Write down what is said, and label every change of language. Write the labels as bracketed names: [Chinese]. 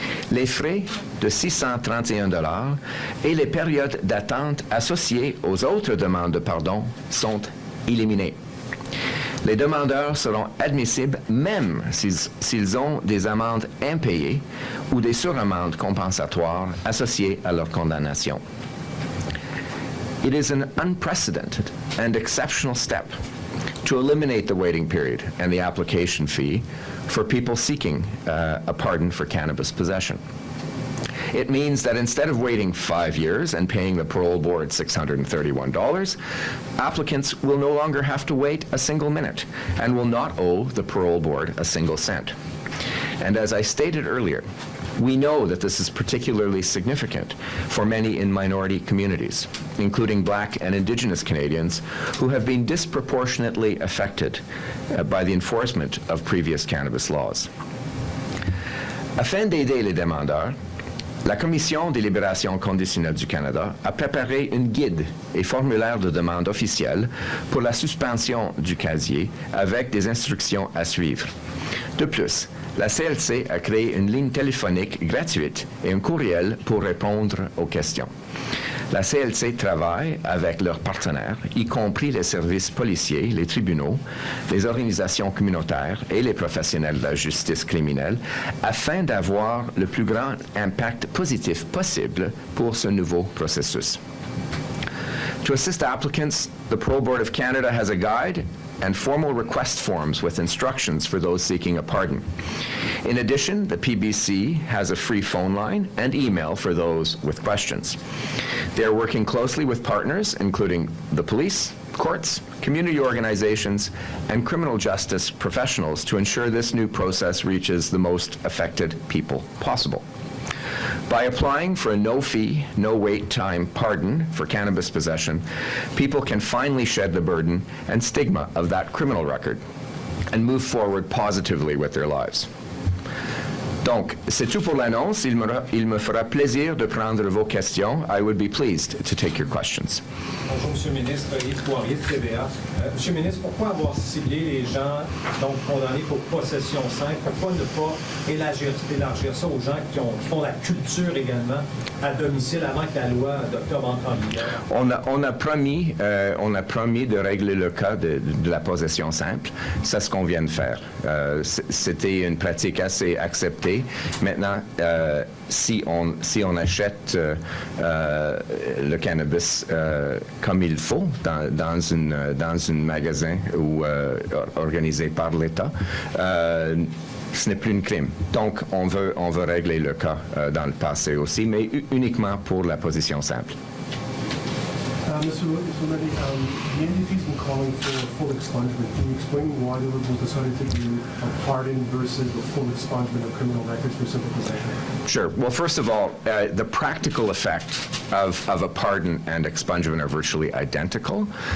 [French] Les frais de $631 et les périodes d'attente associées aux autres demandes de pardon sont éliminés. Les demandeurs seront admissibles même s'ils ont des amendes impayées ou des suramendes compensatoires associées à leur condamnation. [English] It is an unprecedented and exceptional step to eliminate the waiting period and the application fee for people seeking a pardon for cannabis possession. It means that instead of waiting 5 years and paying the parole board $631, applicants will no longer have to wait a single minute and will not owe the parole board a single cent. And as I stated earlier, we know that this is particularly significant for many in minority communities, including Black and Indigenous Canadians, who have been disproportionately affected by the enforcement of previous cannabis laws. [French] Afin d'aider les demandeurs, la Commission des libérations conditionnelles du Canada a préparé une guide et formulaire de demande officielle pour la suspension du casier avec des instructions à suivre. De plus, la CLC a créé une ligne téléphonique gratuite et un courriel pour répondre aux questions. La CLC travaille avec leurs partenaires, y compris les services policiers, les tribunaux, les organisations communautaires et les professionnels de la justice criminelle, afin d'avoir le plus grand impact positif possible pour ce nouveau processus. [English] To assist applicants, the Parole Board of Canada has a guide and formal request forms with instructions for those seeking a pardon. In addition, the PBC has a free phone line and email for those with questions. They are working closely with partners, including the police, courts, community organizations, and criminal justice professionals to ensure this new process reaches the most affected people possible. By applying for a no-fee, no-wait time pardon for cannabis possession, people can finally shed the burden and stigma of that criminal record and move forward positively with their lives. [French] Donc, c'est tout pour l'annonce. Il me fera plaisir de prendre vos questions. [English] I would be pleased to take your questions. [French] Bonjour, Monsieur le ministre. Yves Poirier de TVA. Monsieur le ministre, pourquoi avoir ciblé les gens donc condamnés pour possession simple? Pourquoi ne pas élargir ça aux gens qui font la culture également à domicile avant que la loi d'octobre entre en vigueur? On a promis de régler le cas de la possession simple. C'est ce qu'on vient de faire. C'était une pratique assez acceptée. Maintenant, si on achète le cannabis comme il faut dans un magasin ou organisé par l'État, ce n'est plus un crime. Donc, on veut régler le cas dans le passé aussi, mais uniquement pour la possession simple. [English] Mr. Lametti, the NDP's been calling for a full expungement. Can you explain why the Liberals decided to do a pardon versus a full expungement of criminal records for simple possession? Sure. Well, first of all, the practical effect of a pardon and expungement are virtually identical.